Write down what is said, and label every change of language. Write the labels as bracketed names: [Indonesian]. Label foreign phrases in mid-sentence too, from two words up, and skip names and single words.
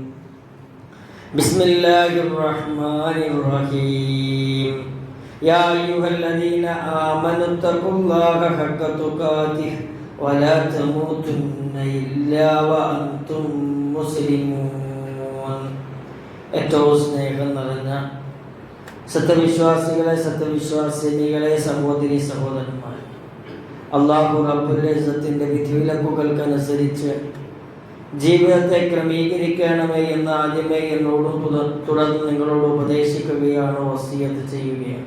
[Arabic] بسم الله الرحمن الرحيم يا أيها الذين آمنوا اتقوا الله حق تقاته ولا تموتن إلا وأنتم [Malayalam] مسلمون ഏറ്റവും സ്നേഹം നിറഞ്ഞ സത്യവിശ്വാസികളെ സത്യവിശ്വാസിനികളെ സഹോദരി സഹോദരന്മാർ അല്ലാഹു റബ്ബുൽ ഇസ്സത്തിന്റെ വിധിവിലക്കുകൾക്കനുസരിച്ച് ജീവിതത്തെ ക്രമീകരിക്കണമേ എന്ന് ആദ്യമേ എന്നോടും തുടർന്ന് നിങ്ങളോട് ഉപദേശിക്കുകയാണ്, വസിയത്ത് ചെയ്യുകയാണ്.